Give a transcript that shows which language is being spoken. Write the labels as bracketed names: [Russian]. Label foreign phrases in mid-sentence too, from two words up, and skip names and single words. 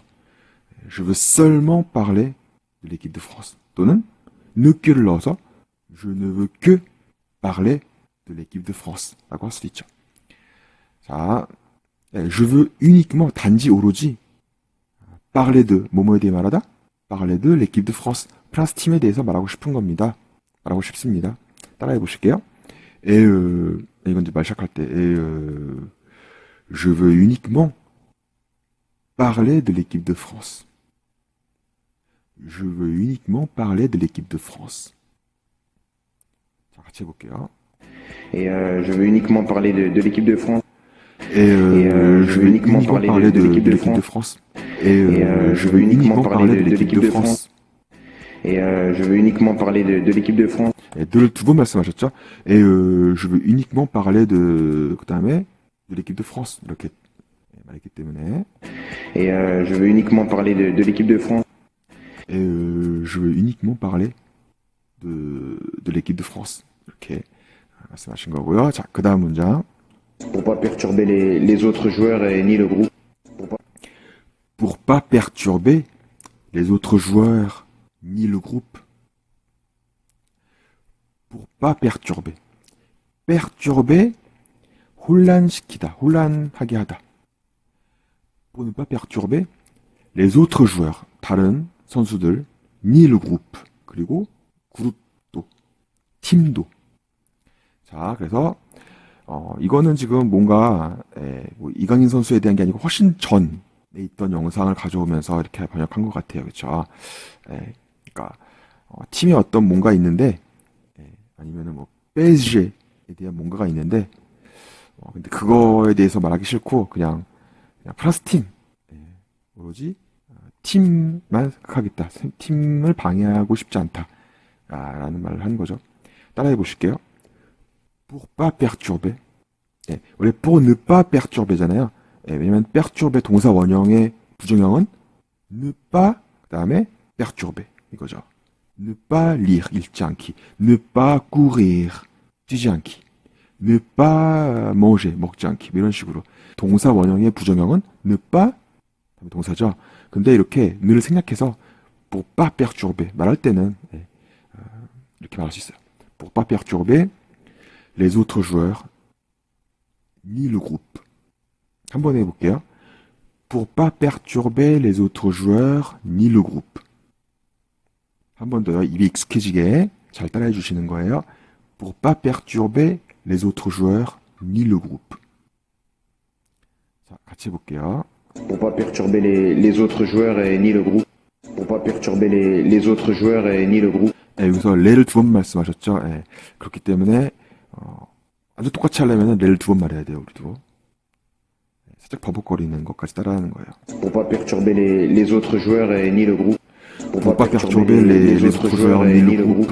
[French] Je veux seulement parler de l'équipe de France. [Korean] 또는, [French] ne que [Korean] 를 넣어서, [French] je ne veux que parler de l'équipe de France. [Korean] 라고 할 수도 있죠. 자, [French] je veux uniquement, [Korean] 단지 오로지, [French] parler de, [Korean] 뭐뭐에 대해 말하다? [French] parler de l'équipe de France. [Korean] 프랑스 팀에 대해서 말하고 싶은 겁니다. 말하고 싶습니다. 따라해 보실게요. 이건 이제 말 시작할 때, [French] je veux uniquement parler de l'équipe de France. Je veux uniquement parler de l'équipe de France. 자, 같이 해볼게요. Et je veux uniquement parler de l'équipe de France. je veux uniquement parler de l'équipe de France. Je veux uniquement parler de l'équipe de France. Je veux uniquement parler de l'équipe de France. [Korean] 늘 두 번 말씀하셨죠? [French] je veux uniquement parler 그다음에 de l'équipe de France [Korean] 이렇게 말했기 때문에 [French] je veux uniquement parler de l'équipe de France. je veux uniquement parler de l'équipe de France [Korean] 이렇게 말씀하신 거고요. 자, 그다음 문장. [French] Pour pas perturber les autres joueurs ni le groupe. Pour pas perturber les autres joueurs ni le groupe. Pour pas perturber. perturber, [Korean] 혼란시키다, 혼란하게 하다. [French] Pour ne pas perturber les autres joueurs, [Korean] 다른 선수들, [French] ni le groupe, [Korean] 그리고 그룹도, 팀도. 자, 그래서 이거는 지금 뭔가 뭐 이강인 선수에 대한 게 아니고 훨씬 전에 있던 영상을 가져오면서 이렇게 번역한 것 같아요, 그렇죠? 그러니까 팀에 어떤 뭔가 있는데, 아니면은 뭐 PSG에 대한 뭔가가 있는데, 근데 그거에 대해서 말하기 싫고 그냥 프랑스 팀, 오로지 팀만 생각하겠다, 팀을 방해하고 싶지 않다라는 말을 하는 거죠. 따라해 보실게요. [French] Pour pas perturber. [Korean] 원래 [French] pour ne pas perturber [Korean] 잖아요. 왜냐면 perturber 동사 원형의 부정형은 [French] ne pas [Korean] 그다음에 perturber 이거죠. [French] ne pas lire [Korean] 읽지 않기, [French] ne pas courir [Korean] 뛰지 않기, [French] ne pas manger [Korean] 먹지 않기 이런 식으로 동사 원형의 부정형은 [French] ne pas [Korean] 동사죠. 근데 이렇게 ne를 생략해서 [French] pour pas perturber [Korean] 말할 때는 이렇게 말할 수 있어요. [French] pour pas perturber les autres joueurs, ni le groupe. [Korean] 한번 해볼게요. [French] Pour pas perturber les autres joueurs, ni le groupe. [Korean] 한 번 더요. 입이 익숙해지게 잘 따라해 주시는 거예요. [French] Pour pas perturber les autres joueurs, ni le groupe. [Korean] 자, 같이 해볼게요. [French] Pour pas perturber les autres joueurs ni le groupe. Pour pas perturber les autres joueurs ni le groupe. [Korean] 여기서 레를 두 번 말씀하셨죠. 그렇기 때문에 아주 똑같이 하려면 레를 두 번 말해야 돼요, 우리도. 살짝 버벅거리는 것까지 따라하는 거예요. [French] Pour pas perturber les autres joueurs ni le groupe. Pour pas perturber les autres joueurs ni le groupe.